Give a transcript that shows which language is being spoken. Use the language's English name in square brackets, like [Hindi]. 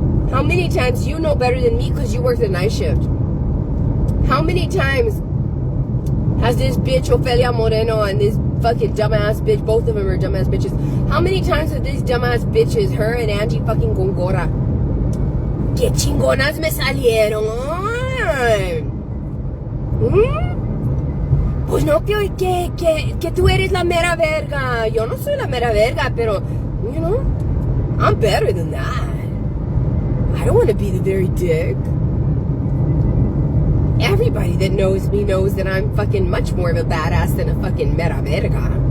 [English] How many times, you know better than me because you work the night shift. How many times has this bitch Ofelia Moreno and this fucking dumbass bitch, both of them are dumbass bitches. How many times have these dumbass bitches, her and Angie fucking Gongora, [Spanish] que chingonas me salieron? Pues no, que tú eres la mera verga. Yo no soy la mera verga, pero, [English] you know, I'm better than that. I don't want to be the very dick. Everybody that knows me knows that I'm fucking much more of a badass than a fucking [Spanish] mera verga.